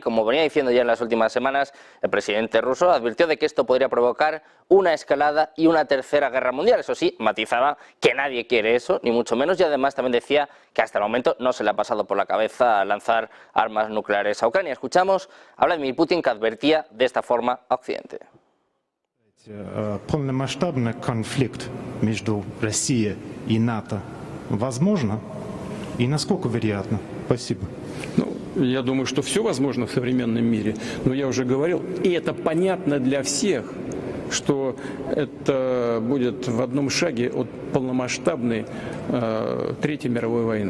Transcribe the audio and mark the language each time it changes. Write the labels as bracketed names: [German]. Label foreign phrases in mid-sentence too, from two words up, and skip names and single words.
[Spanish] Como venía diciendo ya en las últimas semanas, el presidente ruso advirtió de que esto podría provocar una escalada y una tercera guerra mundial. Eso sí, matizaba que nadie quiere eso, ni mucho menos, y además también decía que hasta el momento no se le ha pasado por la cabeza lanzar armas nucleares a Ucrania. Escuchamos a Vladimir Putin, que advertía de esta forma a Occidente. [Russian] Полномасштабный конфликт между Россией и НАТО возможно? И насколько вероятно? Спасибо. Я думаю, что все возможно в современном мире, но я уже говорил, и это понятно для всех, что это будет в одном шаге от полномасштабной Третьей мировой войны.